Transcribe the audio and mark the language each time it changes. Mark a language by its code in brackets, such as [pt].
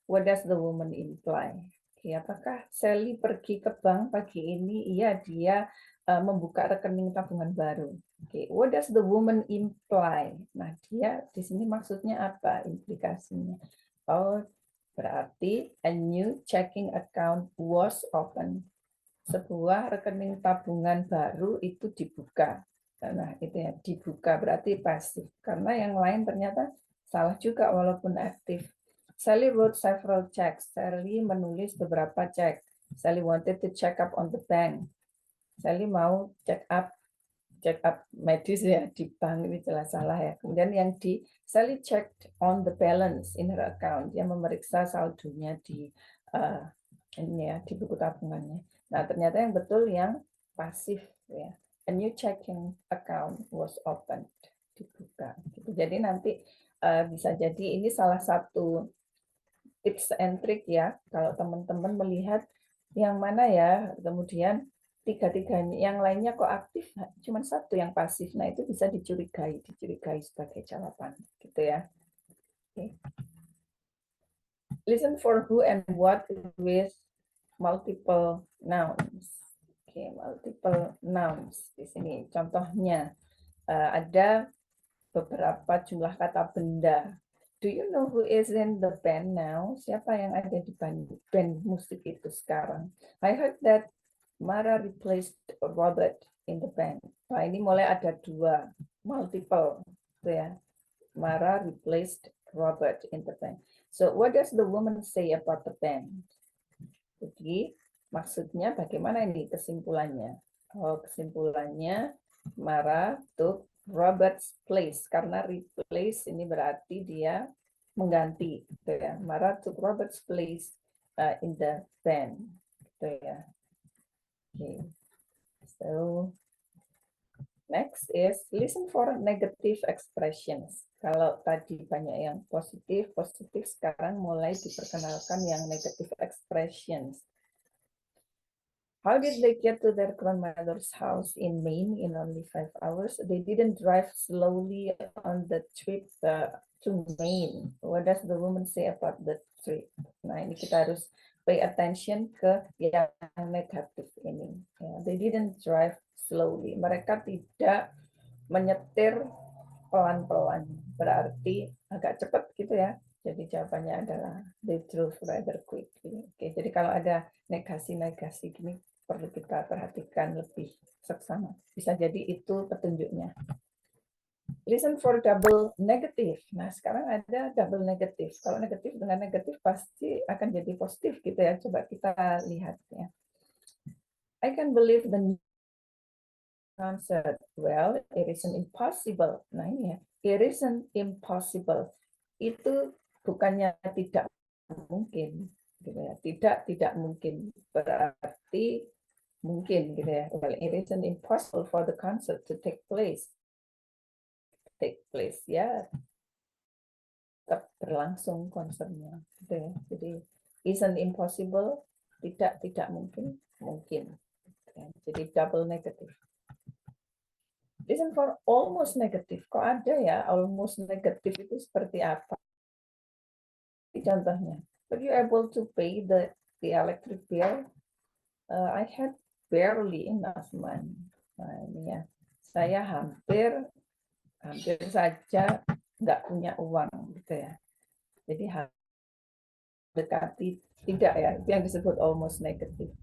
[en] What does the woman imply? [id] Oke, apakah Sally pergi ke bank pagi ini? Iya, dia membuka rekening tabungan baru. Oke, [en] what does the woman imply? [id] Nah, dia di sini maksudnya apa implikasinya? Oh, berarti [en] a new checking account was open. [id] Sebuah rekening tabungan baru itu dibuka. Nah, itu ya, dibuka berarti pasif. Karena yang lain ternyata salah juga walaupun aktif. [en] Sally wrote several checks. [id] Sally menulis beberapa cek. [en] Sally wanted to check up on the bank. [id] Sally mau check up medis ya di bank, ini jelas salah ya. Kemudian yang di [en] Sally checked on the balance in her account. [id] Dia memeriksa saldonya di ini ya, di buku tabungannya. Nah, ternyata yang betul yang pasif ya. [en] A new checking account was opened, [id] dibuka. Gitu. Jadi nanti bisa jadi ini salah satu tips and trick ya, kalau teman-teman melihat yang mana ya, kemudian tiga-tiganya, yang lainnya kok aktif, cuma satu yang pasif. Nah, itu bisa dicurigai sebagai jawaban, gitu ya. [en] Okay. Listen for who and what with multiple nouns. Okay, multiple nouns [id] di sini. Contohnya ada beberapa jumlah kata benda. [en] Do you know who is in the band now? [id] Siapa yang ada di band musik itu sekarang? [en] I heard that Mara replaced Robert in the band. [id] Nah, ini mulai ada dua, multiple, gitu ya. [en] Mara replaced Robert in the band. So, what does the woman say about the band? [id] Jadi, maksudnya bagaimana ini kesimpulannya? Oh, kesimpulannya [en] Mara took Robert's place, [id] karena replace ini berarti dia mengganti, gitu ya. [en] Mara took Robert's place in the band, gitu ya. Okay. So next is listen for negative expressions. [id] Kalau tadi banyak yang positif, sekarang mulai diperkenalkan yang negative expressions. [en] How did they get to their grandmother's house in Maine in only 5 hours? They didn't drive slowly on the trip to Maine. What does the woman say about the trip? [id] Nah, ini kita harus [en] pay attention [id] ke yang negatif ini. [en] They didn't drive slowly. [id] Mereka tidak menyetir pelan-pelan. Berarti agak cepat gitu ya. Jadi jawabannya adalah [en] they drove rather quickly. [id] Oke, jadi kalau ada negasi-negasi gini perlu kita perhatikan lebih seksama. Bisa jadi itu petunjuknya. [en] Listen for double negative. [id] Nah, sekarang ada [en] double negative. [id] Kalau negatif dengan negatif pasti akan jadi positif gitu ya. Coba kita lihat ya. [en] I can believe the concert. Well, it isn't impossible. [id] Nah, ini ya. [en] It isn't impossible. [id] Itu bukannya tidak mungkin, gitu ya. Tidak mungkin berarti mungkin, gitu ya. [en] Well, it isn't impossible for the concert to take place. [id] Ya, tetap berlangsung konsernya, gitu ya. Jadi isn't impossible, tidak mungkin, mungkin. Jadi double negative. [en] Listen for almost negative. [id] Kok ada ya almost negative itu seperti apa? Contohnya, [en] were you able to pay the electric bill? I had barely enough money. [id] Nah, ini ya, saya hampir saja nggak punya uang, gitu ya. Jadi dekati tidak ya, itu yang disebut almost negative.